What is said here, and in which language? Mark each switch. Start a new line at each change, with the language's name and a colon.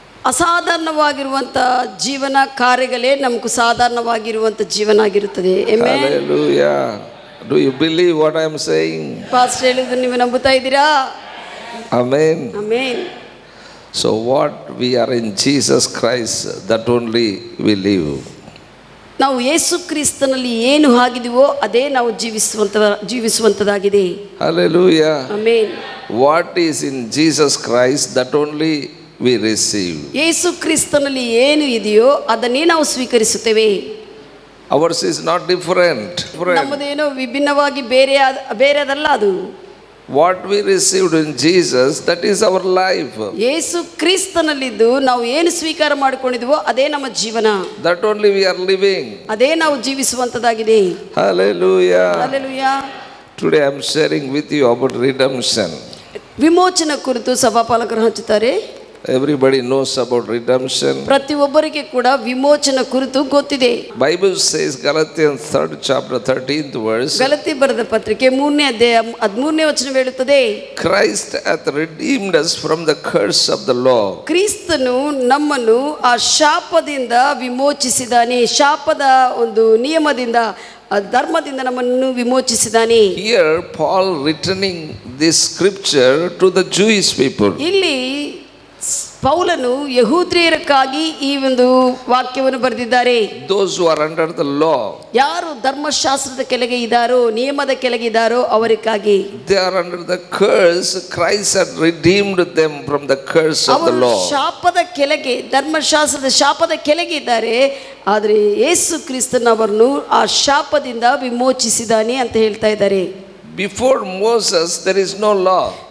Kannada: ಅಸಾಧಾರಣವಾಗಿರುವಂಥ ಜೀವನ ಕಾರ್ಯಗಳೇ ನಮಗೂ ಸಾಧಾರಣವಾಗಿರುವಂಥ ಜೀವನ ಆಗಿರುತ್ತದೆ.
English: Amen. Hallelujah. Do you believe what I am saying?
Kannada: Pastor ಹೇಳಿದ್ರು ನೀವು ನಂಬುತ್ತಾ ಇದ್ದೀರಾ?
English: Amen. Amen. So what we are in Jesus Christ, that only we live.
Kannada: ನಾವು ಯೇಸು ಕ್ರಿಸ್ತನಲ್ಲಿ ಏನು ಆಗಿದೆವೋ ಅದೇ ನಾವು ಜೀವಿಸುವಂತದಾಗಿದೆ.
English: Hallelujah. Amen. What is in Jesus Christ, that only we receive.
Kannada: ಯೇಸು ಕ್ರಿಸ್ತನಲ್ಲಿ ಏನು ಇದೆಯೋ ಅದನ್ನೇ ನಾವು ಸ್ವೀಕರಿಸುತ್ತೇವೆ.
English: Ours is not different.
Kannada: ನಮ್ಮದೇನೋ ವಿಭಿನ್ನವಾಗಿ ಬೇರೆದಲ್ಲ ಅದು.
English: What we received in Jesus, that is our life.
Kannada: ಯೇಸು ಕ್ರಿಸ್ತನಲ್ಲಿದ್ದು ನಾವು ಏನು ಸ್ವೀಕಾರ ಮಾಡಿಕೊಂಡಿದ್ವೋ ಅದೇ ನಮ್ಮ ಜೀವನ.
English: That only we are living.
Kannada: ಅದೇ ನಾವು ಜೀವಿಸುವಂತದಾಗಿದೆ.
English: Hallelujah. Hallelujah. Today I am sharing with you about redemption.
Kannada: ವಿಮೋಚನೆ ಕುರಿತು ಸಭಾಪಾಲಕರು ಹಂಚುತ್ತಾರೆ.
English: Everybody knows about redemption.
Kannada: ಪ್ರತಿಯೊಬ್ಬರಿಗೆ ಕೂಡ ವಿಮೋಚನೆ ಕುರಿತು ಗೊತ್ತಿದೆ.
English: Bible says, Galatians 3rd chapter 13th verse.
Kannada: Galatia ಬರೆದ ಪತ್ರಿಕೆ 3ನೇ ಅಧ್ಯಾಯ 13ನೇ ವಚನ ಹೇಳುತ್ತದೆ.
English: Christ hath redeemed us from the curse of the law.
Kannada: ಕ್ರಿಸ್ತನು ನಮ್ಮನ್ನು ಆ ಶಾಪದಿಂದ ವಿಮೋಚಿಸಿದಾನೆ. ಶಾಪದ ಒಂದು ನಿಯಮದಿಂದ ಧರ್ಮದಿಂದ ನಮ್ಮನ್ನು ವಿಮೋಚಿಸಿದಾನೆ.
English: Here Paul returning this scripture to the Jewish people.
Kannada: ಇಲ್ಲಿ ಪೌಲನು ಯಹೂದ್ಯರಿಗಾಗಿ ಈ ಒಂದು ವಾಕ್ಯವನ್ನು ಬರೆದಿದ್ದಾರೆ.
English: Those who are under the law.
Kannada: ಯಾರು ಧರ್ಮಶಾಸ್ತ್ರದ ಕೆಳಗೆ ಇದ್ದಾರೋ, ನಿಯಮದ ಕೆಳಗೆ ಇದ್ದಾರೋ ಅವರಿಗಾಗಿ.
English: They are under the curse. Christ had redeemed them from the curse of the law.
Kannada: ಶಾಪದ ಕೆಳಗೆ, ಧರ್ಮಶಾಸ್ತ್ರದ ಶಾಪದ ಕೆಳಗೆ ಇದ್ದಾರೆ. ಆದರೆ ಯೇಸು ಕ್ರಿಸ್ತನವರನ್ನು ಆ ಶಾಪದಿಂದ ವಿಮೋಚಿಸಿದಾನೆ ಅಂತ ಹೇಳ್ತಾ ಇದ್ದಾರೆ.
English: Before Moses there is no law.